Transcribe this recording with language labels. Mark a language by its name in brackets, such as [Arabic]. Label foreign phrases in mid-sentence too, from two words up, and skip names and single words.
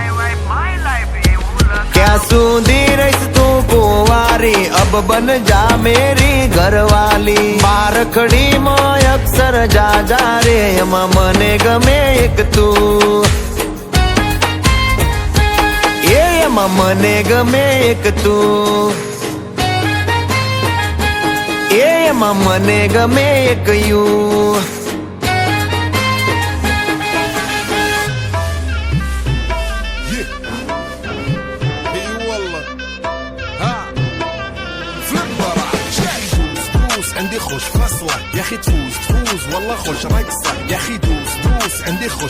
[Gujarati] ક્યાં સુધી રહીશ તું કુંવારી [Hindi] अब बन जा मेरी घरवाली [Gujarati] બારખડીમાં અક્ષર જાજા રે એમાં મને ગમે એક તું એમાં મને ગમે એક તું એમાં મને ગમે એક યુ [Arabic] عندي خوش فصلة يا اخي تفوز تفوز والله خوش رقصة يا اخي دوس دوس عندي خوش